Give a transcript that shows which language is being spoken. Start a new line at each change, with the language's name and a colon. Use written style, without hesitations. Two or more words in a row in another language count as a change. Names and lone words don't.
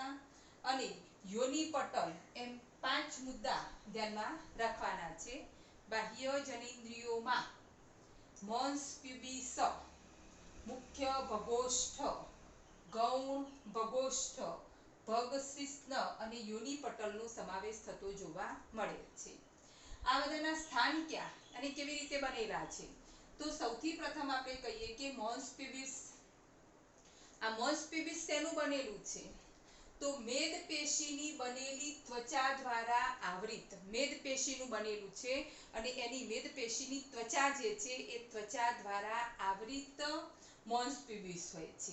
Gujarati: અને યોનિ પટલ એમ 5 મુદ્દા ધ્યાનમાં રાખવાના છે। બાહ્ય જનેન્દ્રિયોમાં મૉન્સ પ્યૂબિસ, મુખ્ય ભગોષ્ઠ, ગૌણ ભગોષ્ઠ, ભગશિશ્ન અને યોનિ પટલનો સમાવેશ થતો જોવા મળે છે। આ બધાના સ્થાન ક્યા અને કેવી રીતે બનેલા છે? તો સૌથી પ્રથમ આપણે કહીએ કે મોન્સ પ્યુબિસ, આ મોન્સ પ્યુબિસ શેનું બનેલું છે? તો મેદપેશીની બનેલી ત્વચા દ્વારા આવૃત મેદપેશીનું બનેલું છે અને એની મેદપેશીની ત્વચા જે છે એ ત્વચા દ્વારા આવૃત મોન્સ પ્યુબિસ હોય છે।